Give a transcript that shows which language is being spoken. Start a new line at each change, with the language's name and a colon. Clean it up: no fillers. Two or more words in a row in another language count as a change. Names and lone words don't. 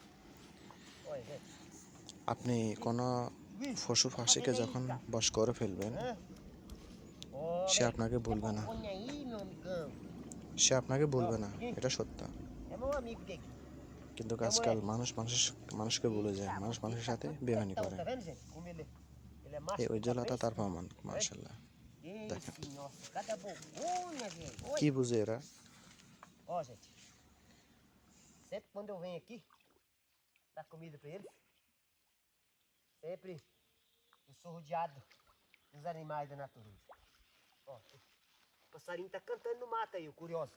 Bangla: আপনি কোনো পশু পাখিকে যখন বশ করে ফেলবেন, সে আপনাকে বলবে না, এটা সত্য। কিন্তু আজকাল মানুষকে ভুলে যায়, মানুষের সাথে বেইমানি করে। এই উজ্জ্বলতা তার প্রমাণ। মাশাআল্লাহ, দেখেন কি বুঝে এরা।
Portuguese: Ó, gente, sempre quando eu venho aqui dar comida para eles, sempre eu sou rodeado dos animais da natureza. Ó, o passarinho tá cantando no mato aí, o curioso.